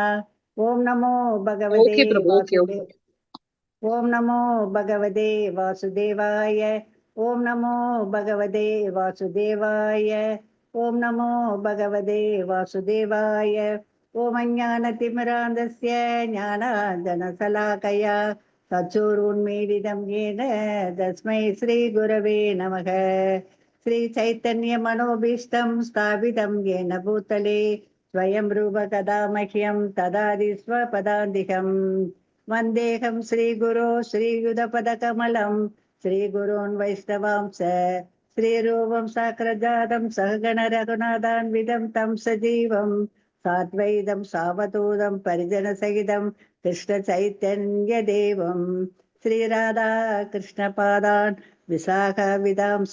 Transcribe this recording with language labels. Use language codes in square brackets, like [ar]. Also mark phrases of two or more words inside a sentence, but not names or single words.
[sa] ॐ नमो भगवते वासुदेव, ॐ नमो भगवते वासुदेवाय, ॐ नमो भगवते वासुदेवाय, ॐ नमो भगवते वासुदेवाय, ॐ अज्ञानतिमिरान्धस्य ज्ञानाञ्जनशलाकया चक्षुरुन्मीलितं येन तस्मै श्री गुरवे नमः. श्री चैतन्य मनोऽभीष्टं स्थापितं येन भूतले स्वयं रूप कदा मह्यं ददाति स्वपदान्तिकम्. वन्देहं श्रीगुरो श्रीयुधपदकमलं, श्रीगुरोन् वैष्णवांस श्रीरूपं साग्रजातं सहगण रघुनाथान्वितं तं सजीवं साद्वैतं सावधूतं परिजनसहितं कृष्णचैतन्यदेवं श्रीराधा कृष्णपादान् विशाखाविदांस.